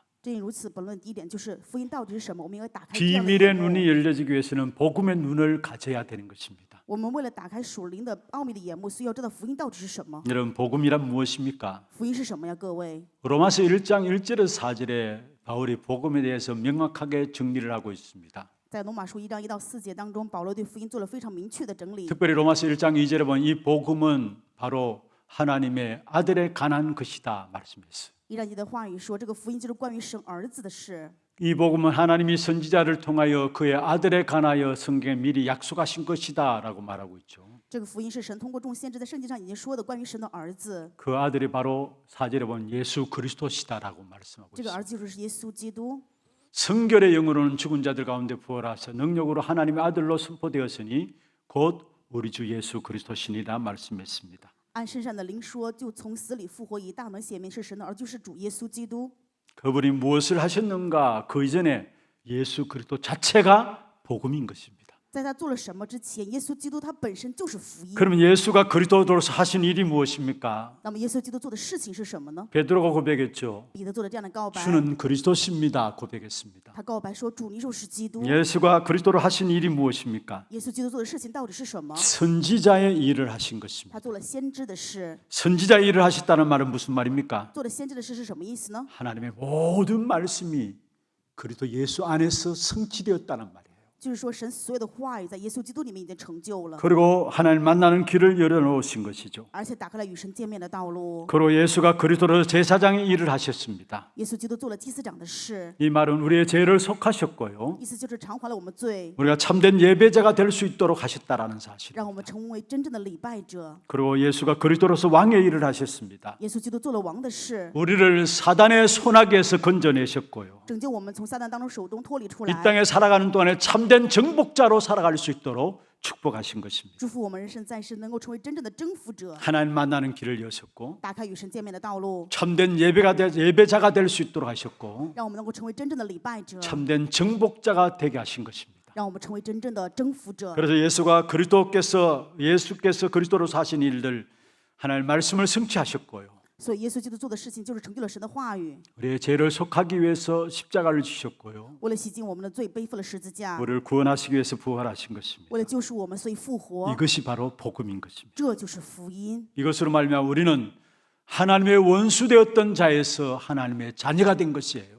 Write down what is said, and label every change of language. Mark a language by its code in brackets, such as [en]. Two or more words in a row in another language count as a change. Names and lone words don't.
[zh] 正因如此，本论第一点就是福音到底是什么，我们应该打开这样的 [ko] 비밀의 [zh] 眼目。 [ko] 눈이 열려지기 위해서는 복음의 눈을 가져야 되는 것입니다. [zh] 我们为了打开属灵的奥秘的眼目，需要知道福音到底是什么。 [ko] 여러분 복음이란 무엇입니까? [zh] 福音是什么呀，各位？ [ko] 로마서 1장 1절에서 4절에 바울이 복음에 대해서 명확하게 정리를 하고 있습니다. [zh] 在罗马书1章1到4节当中，保罗对福音做了非常明确的整理。 [ko] 특별히 로마서 1장 2절에 보면 이 복음은 바로 하나님의 아들에 관한 것이다 말씀했어요. [zh] 1 章1的话语说，这个福音就是关于神儿子的事。 [ko] 이 복음은 하나님이 선지자를 통하여 그의 아들에 관하여 성경에 미리 약속하신 것이다라고 말하고 있죠. [zh] 这个福音是神通过众先知在圣经上已经说的关于神的儿子。 [ko] 그 아들이 바로 4절에 보면 예수 그리스도시다라고 말씀하고 [zh] 这个 [ko] 있어요. [zh] 儿子就是耶稣基督。 [ko] 성결의 영으로는 죽은 자들 가운데 부활하셔 능력으로 하나님의 아들로 선포되었으니 곧 우리 주 예수 그리스도시니라 말씀했습니다. [zh] 按圣善的灵说，就从死里复活，以大能显明是神的儿子，就是主耶稣基督。 [ko] 그분이 무엇을 하셨는가 그 이전에 예수 그리스도 자체가 복음인 것입니다. [zh] 在他做了什么之前，耶稣基督他本身就是福音。 [ko] 그러면 예수가 그리스도로서 하신 일이 무엇입니까? [zh] 那么耶稣基督做的事情是什么呢？ [ko] 베드로가 고백했죠. [zh] 彼得做了这样的告白， [ko] 주는 그리스도십니다. 고백했습니다. [zh] 他告白说：“主，你就是基督。” [ko] 예수가 그리스도로 하신 일이 무엇입니까? [zh] 耶稣基督做的事情到底是什么？ [ko] 선지자의 일을 하신 것입니다. [zh] 他做了先知的事。 [ko] 선지자 일을 하셨다는 말은 무슨 말입니까? [zh] 做了先知的事是什么意思呢？ [ko] 하나님의 모든 말씀이 그리스도 예수 안에서 성취되었다는 말이에요. [zh] 就是说神所有的话语在耶稣基督里面已经成就了， [ko] 그리고 하나님 만나는 길을 열어놓으신 것이죠. [zh] 而且打开了与神见面的道路。 [ko] 그리고 예수가 그리스도로 제사장의 일을 하셨습니다. [zh] 耶稣基督做了祭司长的事， [ko] 이 말은 우리의 죄를 속하셨고요. [zh] 意思就是偿还了我们罪， [ko] 우리가 참된 예배자가 될 수 있도록 하셨다라는 사실. [zh] 让我们成为真正的礼拜者。 [ko] 그리고 예수가 그리스도로서 왕의 일을 하셨습니다. [zh] 耶稣基督做了王的事， [ko] 우리를 사단의 손아귀에서 건져내셨고요. [zh] 拯救我们从撒旦当中手中脱离出 [ko] 이 [zh] 来， [ko] 땅에 살아가는 동안에 참된 정복자로 살아갈 수 있도록 축복하신 것입니다. [zh] 祝福我们人生在世能够成为真正的征服者， [ko] 하나님 만나는 길을 여셨고 [zh] 打开与神见面的道路， [ko] 참된 예배자가 될 수 있도록 하셨고 [zh] 让我们能够成为真正的礼拜者， [ko] 참된 정복자가 되게 하신 것입니다. [zh] 让我们成为真正的征服者。 [ko] 그래서 예수께서 그리스도로 사신 일들 하나님 말씀을 성취하셨고요. [zh] 所以耶稣基督做的事情就是成就了神的话语， [ko] 우리의 죄를 속하기 위해서 십자가를 지셨고요. [zh] 为了洗净我们的罪，背负了十字架， [ko] 우리를 구원하시기 위해서 부활하신 것입니다. [zh] 为了救赎我们，所以复活， [ko] 이것이 바로 복음인 것입니다. [zh] 这就是福音。 [ko] 이것으로 말미암아 우리는 하나님의 원수되었던 자에서 하나님의 자녀가 된 것이에요.